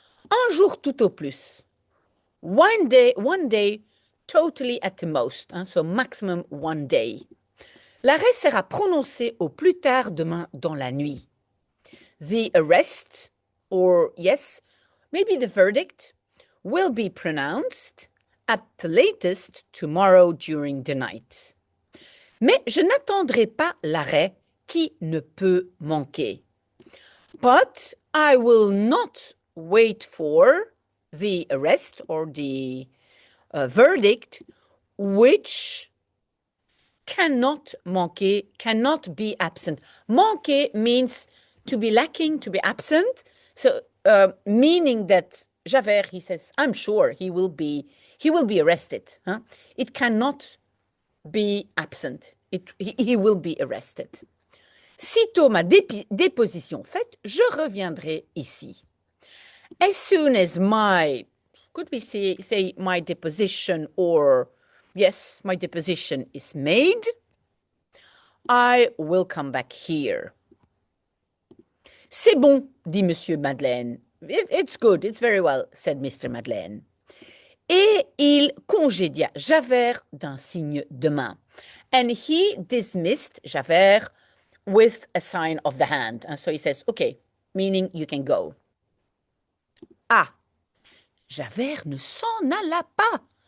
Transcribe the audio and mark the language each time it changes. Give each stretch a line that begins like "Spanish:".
French: Un jour tout au plus.
English: One day, totally at the most, hein, so maximum 1 day.
French: L'arrêt sera prononcé au plus tard demain dans la nuit.
English: The arrest, or yes, maybe the verdict, will be pronounced at the latest tomorrow during the night.
French: Mais je n'attendrai pas l'arrêt qui ne peut manquer.
English: But I will not wait for the arrest or the verdict, which cannot manquer, cannot be absent. Manquer means to be lacking, to be absent. So meaning that Javert, he says, I'm sure he will be arrested. Huh? It cannot be absent. He will be arrested.
French: Sitôt ma déposition faite, je reviendrai ici.
English: As soon as my, could we say my deposition, or yes, my deposition is made, I will come back here.
French: C'est bon, dit Monsieur Madeleine.
English: It's good, it's very well, said Mr. Madeleine.
French: Et il congédia Javert d'un signe de main.
English: And he dismissed Javert with a sign of the hand. And so he says, okay, meaning you can go.
French: Ah, Javert ne s'en alla pas.